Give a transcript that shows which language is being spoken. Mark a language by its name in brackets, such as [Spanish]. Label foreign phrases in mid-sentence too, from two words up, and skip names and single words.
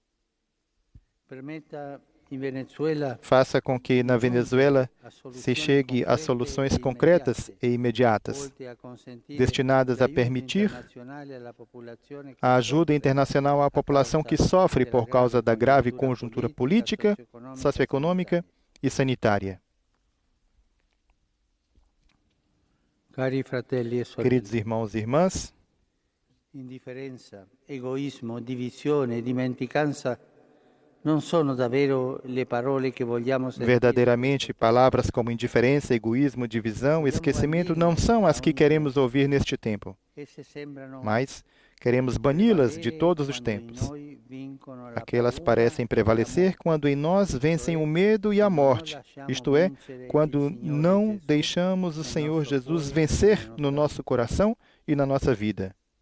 [Portuguese] Faça com que na Venezuela se chegue a soluções concretas e imediatas, destinadas a permitir a ajuda internacional à população que sofre por causa da grave conjuntura política, socioeconômica e sanitária. Queridos irmãos e irmãs, indiferença, egoísmo, [Italian] divisione, dimenticanza [Portuguese] não são [Italian] davvero le parole que vogliamo sentire. [Portuguese] Verdadeiramente, palavras como indiferença, egoísmo, divisão e esquecimento não são as que queremos ouvir neste tempo, mas queremos bani-las de todos os tempos. Aquelas parecem prevalecer quando em nós vencem o medo e a morte, isto é, quando não deixamos o Senhor Jesus vencer no nosso coração e na nossa vida.